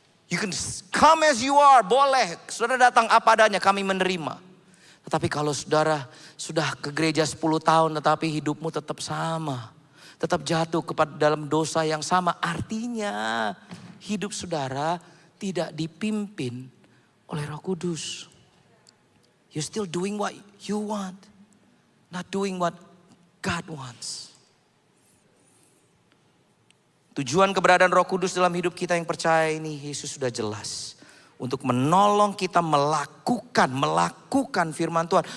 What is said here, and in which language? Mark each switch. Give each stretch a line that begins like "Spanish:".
English: You can come as you are,
Indonesian: boleh. Saudara datang apa adanya, kami menerima. Tetapi kalau saudara sudah ke gereja 10 tahun tetapi hidupmu tetap sama. Tetap jatuh kepada dalam dosa yang sama. Artinya hidup saudara tidak dipimpin oleh Roh Kudus.
English: You're still doing what you want. Not doing what God wants.
Indonesian: Tujuan keberadaan Roh Kudus dalam hidup kita yang percaya ini, Yesus sudah jelas. Untuk menolong kita melakukan firman Tuhan.